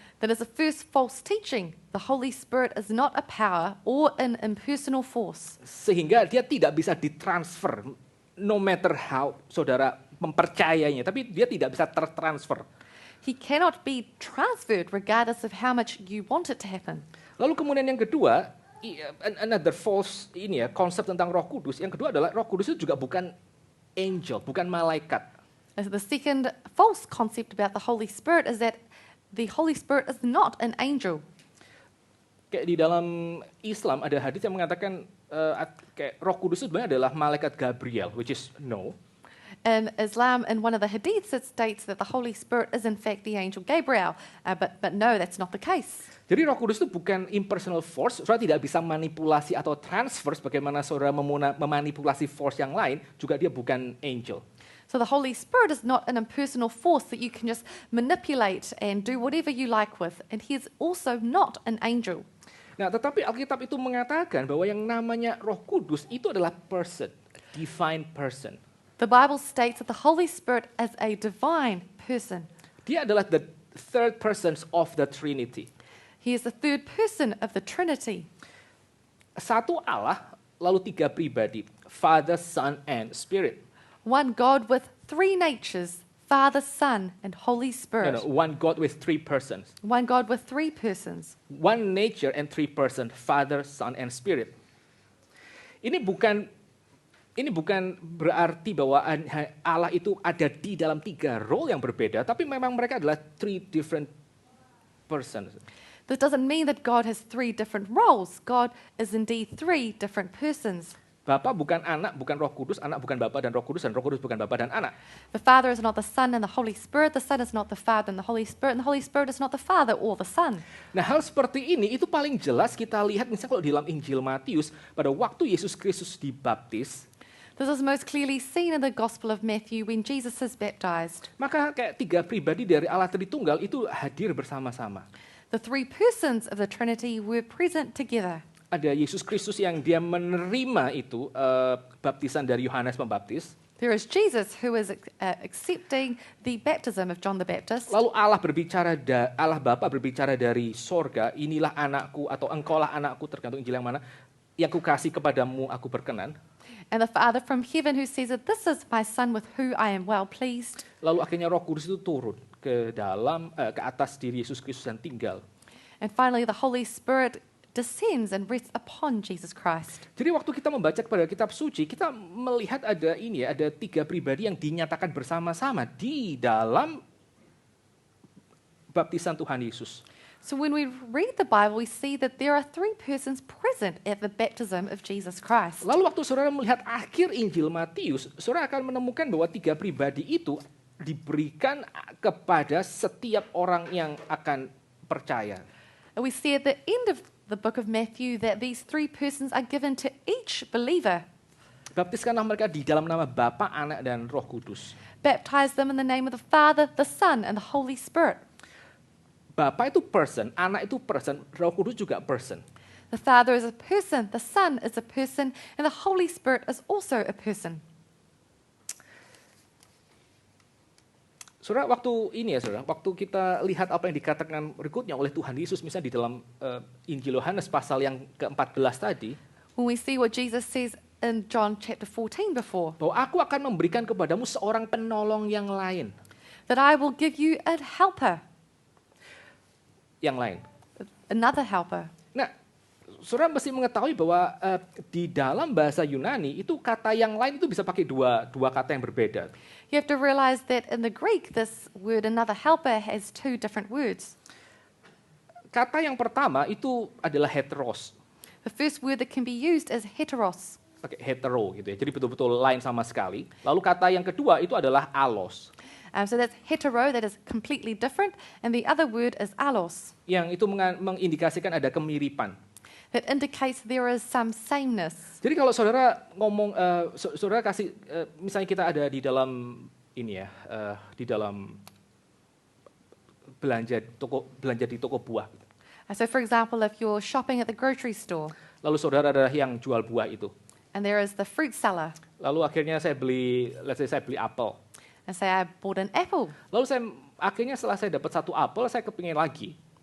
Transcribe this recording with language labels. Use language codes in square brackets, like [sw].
[en] That is the first false teaching. The Holy Spirit is not a power or an impersonal force. [id] Sehingga dia tidak bisa ditransfer, [en] no matter how [id] saudara mempercayainya, tapi dia tidak bisa tertransfer. [en] He cannot be transferred regardless of how much you want it to happen. [id] Lalu kemudian yang kedua, [en] another false [id] konsep tentang Roh Kudus. Yang kedua adalah Roh Kudus itu juga bukan angel, bukan malaikat. [en] The second false concept about the Holy Spirit is that the Holy Spirit is not an angel. [id] Kayak di dalam Islam ada hadis yang mengatakan kayak Roh Kudus itu sebenarnya adalah malaikat Gabriel, [en] which is no. In Islam, in one of the hadiths, it states that the Holy Spirit is in fact the angel Gabriel, but no, that's not the case. [id] Jadi Roh Kudus itu bukan [en] impersonal force, [id] saudara tidak bisa manipulasi atau transfer sebagaimana saudara memanipulasi force yang lain, juga dia bukan angel. [en] So the Holy Spirit is not an impersonal force that you can just manipulate and do whatever you like with, and he is also not an angel. [id] Nah, tetapi Alkitab itu mengatakan bahwa yang namanya Roh Kudus itu adalah [en] person, divine person. The Bible states that the Holy Spirit is a divine person. [id] Dia adalah [en] the third person of the Trinity. He is the third person of the Trinity. [id] Satu Allah, lalu tiga pribadi, [en] Father, Son, and Spirit. One God with three natures, Father, Son, and Holy Spirit. No, one God with three persons. One God with three persons. One nature and three persons, Father, Son, and Spirit. [id] Ini bukan berarti bahwa Allah itu ada di dalam tiga role yang berbeda, tapi memang mereka adalah [en] three different persons. This doesn't mean that God has three different roles. God is indeed three different persons. [id] Bapa bukan anak, bukan Roh Kudus, anak bukan Bapa dan Roh Kudus, dan Roh Kudus bukan Bapa dan anak. [en] The Father is not the Son and the Holy Spirit. The Son is not the Father and the Holy Spirit. And the Holy Spirit is not the Father or the Son. [id] Nah, hal seperti ini itu paling jelas kita lihat misalnya kalau di dalam Injil Matius pada waktu Yesus Kristus dibaptis. [en] This is most clearly seen in the Gospel of Matthew when Jesus is baptized. [id] Maka kayak tiga pribadi dari Allah Tritunggal itu hadir bersama-sama. [en] The three persons of the Trinity were present together. [id] Ada Yesus Kristus yang dia menerima itu baptisan dari Yohanes Pembaptis. [en] There is Jesus who is accepting the baptism of John the Baptist. [id] Lalu Allah Bapa berbicara dari sorga, inilah anakku atau engkaulah anakku, tergantung Injil yang mana, yang kukasih kepadamu aku berkenan. [en] And the Father from heaven who says that this is my Son with whom I am well pleased. [id] Lalu akhirnya Roh Kudus itu turun ke atas diri Yesus Kristus dan tinggal. [en] And finally the Holy Spirit descends and rests upon Jesus Christ. [id] Jadi waktu kita membaca kepada kitab suci, kita melihat ada tiga pribadi yang dinyatakan bersama-sama di dalam baptisan Tuhan Yesus. [en] So when we read the Bible, we see that there are three persons present at the baptism of Jesus Christ. [id] Lalu waktu saudara melihat akhir Injil Matius, saudara akan menemukan bahwa tiga pribadi itu diberikan kepada setiap orang yang akan percaya. [en] And we see at the end of the book of Matthew that these three persons are given to each believer. [id] Baptiskanlah mereka di dalam nama Bapa, Anak, dan Roh Kudus. [en] Baptize them in the name of the Father, the Son, and the Holy Spirit. [id] Bapa itu person, Anak itu person, Roh Kudus juga person. [en] The Father is a person, the Son is a person, and the Holy Spirit is also a person. [id] Saudara, waktu kita lihat apa yang dikatakan berikutnya oleh Tuhan Yesus, misalnya di dalam Injil Yohanes pasal yang ke-14 tadi, [en] when we see what Jesus says in John chapter 14 before, [id] bahwa aku akan memberikan kepadamu seorang penolong yang lain. [en] That I will give you a helper. [id] Yang lain. [en] Another helper. [id] Nah, saudara mesti mengetahui bahwa di dalam bahasa Yunani itu kata yang lain itu bisa pakai dua kata yang berbeda. [en] You have to realize that in the Greek, this word another helper has two different words. [id] Kata yang pertama itu adalah heteros. [en] The first word that can be used is heteros. [id] Oke, hetero gitu ya. Jadi betul-betul lain sama sekali. Lalu kata yang kedua itu adalah allos. [en] So that's hetero, that is completely different, and the other word is allos. [id] Yang itu mengindikasikan ada kemiripan. [en] That indicates there is some sameness. [id] Jadi kalau saudara ngomong, saudara kasih, misalnya kita ada di dalam ini ya, di dalam belanja di toko buah. [en] So for example, if you're shopping at the grocery store, [id] lalu saudara adalah yang jual buah itu. [en] and there is the fruit seller, [id] Lalu akhirnya saya beli apel. [en] and say I bought an apple. [id] Lalu akhirnya setelah saya dapat satu apel, saya kepingin lagi.